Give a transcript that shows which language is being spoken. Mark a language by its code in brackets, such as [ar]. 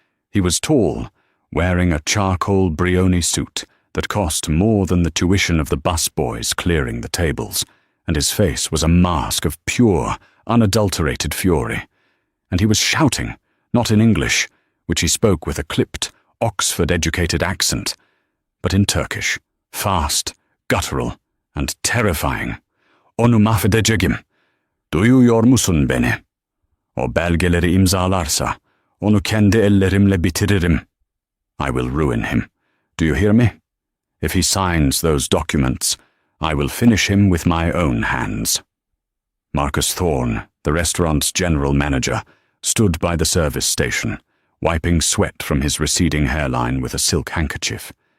[en] He was tall, wearing a charcoal Brioni suit that cost more than the tuition of the busboys clearing the tables, and his face was a mask of pure, unadulterated fury. And he was shouting, not in English, which he spoke with a clipped, Oxford-educated accent, but in Turkish, fast, guttural, and terrifying. [tr] "Onu mahvedeceğim. Duyuyor musun beni? O belgeleri imzalarsa, onu kendi ellerimle bitiririm. [en] I will ruin him. Do you hear me? If he signs those documents, I will finish him with my own hands." Marcus Thorne, the restaurant's general manager, stood by the service station, wiping sweat from his receding hairline with a silk handkerchief.